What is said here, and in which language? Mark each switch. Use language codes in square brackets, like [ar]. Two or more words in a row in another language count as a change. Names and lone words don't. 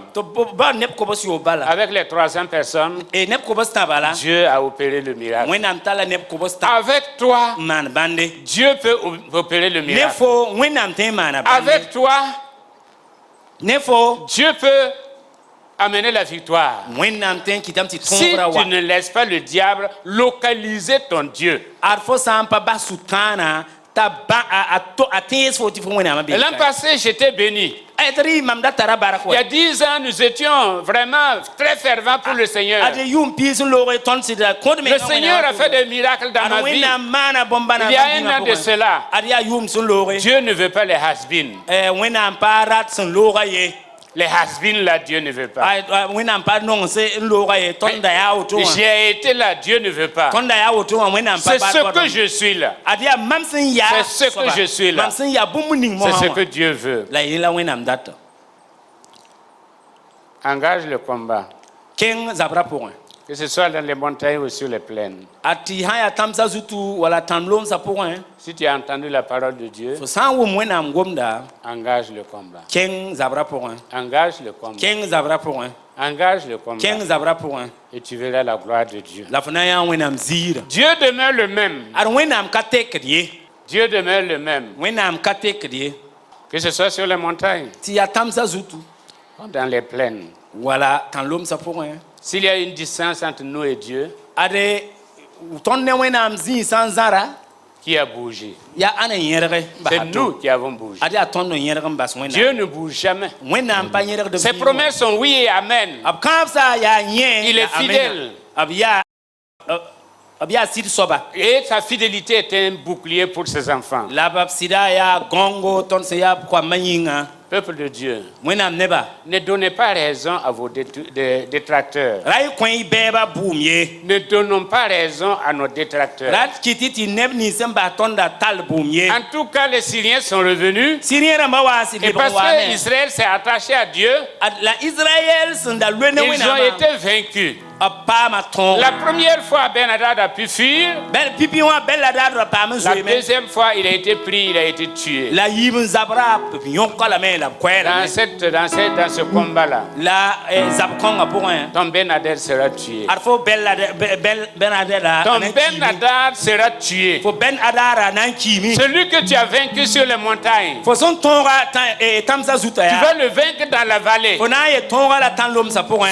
[fr] Avec les 300 personnes, Dieu a opéré le miracle. Avec toi, Dieu peut opérer le miracle. Avec toi, Dieu peut amener la victoire. [mos] wẽnnaam tõe n kɩtame tɩ [fr] Si [mos] tõogra wa [fr] tu ne laisses pas le diable localiser ton Dieu. [mos] ad fo sã n pa bas sʋtãana t'a tẽes fo tɩ fo wẽnnaamã be [fr] L'an passé, j'étais béni. [mos] tɩ rɩ mam da tara bark [fr] Il y a 10 ans, nous étions vraiment très fervents pour le Seigneur. [mos] ad yʋʋm piis n loog tõnd sɩda kõd [fr] Le Seigneur a fait des miracles dans ma vie. [mos] wẽnnaam maana bõmb-bãna [fr] Il y a un an de cela. [mos] ad yaa yʋʋm sẽn looge [fr] Dieu ne veut pas les has-been. [mos] wẽnnaam pa rat sẽn looga ye [fr] Les has-been, là, Dieu ne veut pas. [mos] wẽnnaam pa nong n looga ye tõnd da yaa woto wã [fr] J'ai été là, Dieu ne veut pas. [mos] tõnd da yaa woto wã wẽnnaam pa [fr] C'est ce que je suis là. [mos] ad yaa mam sẽn yaa [fr] C'est ce que je suis là. [mos] mam sẽn yaa bũmb ning [fr] C'est [mos] mosã [fr] ce [mos] wã [fr] que Dieu veut. [mos] la yẽ la wẽnnaam data [fr] Engage le combat. [mos] kẽng zabrã pʋgẽ [fr] Que ce soit dans les montagnes ou sur les plaines. [mos] ad tɩ sã n yaa tãmsã zutu wala tãm loomsã pʋgẽ [fr] Si tu as entendu la parole de Dieu, [mos] fo sã n wʋm wẽnnaam gomda [fr] engage le combat. [mos] kẽng zabrã pʋgẽ [fr] Engage le combat. [mos] kẽng zabrã pʋgẽ [fr] Engage le combat. [mos] kẽng zabrã pʋgẽ [fr] Et tu verras la gloire de Dieu. [mos] la fo na n yaa wẽnnaam ziirã [fr] Dieu demeure le même. [mos] ad wẽnnaam ka tekd ye [fr] Dieu demeure le même. [mos] wẽnnaam ka tekd ye [fr] Que ce soit sur les montagnes [mos] tɩ yaa tãmsã zutu [fr] ou dans les plaines. [mos] wala tãn loomsã pʋgẽ [fr] S'il y a une distance entre nous et Dieu, [mos] ad tõnd ne wẽnnaam zĩig sã n zãra [fr] qui a bougé? [mos] yaa ãn n yẽrge n [fr] C'est [mos] basa [fr] nous [mos] to [fr] qui avons bougé. [mos] ad yaa tõnd n yẽrg n bas [fr] Dieu [mos] wẽnnaam [fr] ne bouge jamais. [mos] wẽnnaam pa yẽrgd [fr] Ses promesses sont oui et amen. [mos] b kãabsã yaa yẽ [fr] Il est [mos] la amena. [fr] fidèle. [mos] b yaa sɩd soaba [fr] Et sa fidélité est un bouclier pour ses enfants. [mos] la b sɩda yaa gõngo tõnd sẽn yaa koamã yĩnga [fr] Peuple de Dieu, [mos] wẽnnaam neba [fr] ne donnez pas raison à vos détracteurs. [mos] ra y kõ y bɛɛbã buum ye [fr] Ne donnons pas raison à nos détracteurs. [mos] ra d kɩtɩ tɩ neb nins n bas tõnda tall buum ye [fr] En tout cas, les Syriens sont revenus. [mos] sɩrẽ rãmbã waa sɩd [fr] Et [mos] lebg [fr] parce [mos] waame [fr] que Israël s'est attaché à Dieu, [mos] la israɛl sẽn da loe ne [fr] ils ont [mos] wẽnnaamã [fr] été vaincus. [mos] b paama tõog [fr] La première fois, Ben-Hadad a pu fuir. [mos] pipi wã bɛla daadrã paam n [fr] La [mos] zoeeme [fr] deuxième fois, il a été pris, il a été tué. [mos] la yiib n zabrã b yõka lame la b koɛɛlame [fr] Dans ce combat-là, [mos] la zab-kõngã pʋgẽ [fr] ton Ben-Hadad sera tué. [mos] ad fo ben-adɛda [fr] Ton Ben-Hadad sera tué. [mos] fo ben-adara na n kiime [fr] Celui que tu as vaincu sur les montagnes, [mos] fo sẽn tõoga tãmsã zuta [fr] tu [mos] yaa [fr] vas le vaincre dans la vallée. [mos] fo na n yet tõoga la tãn lomsã pʋgẽ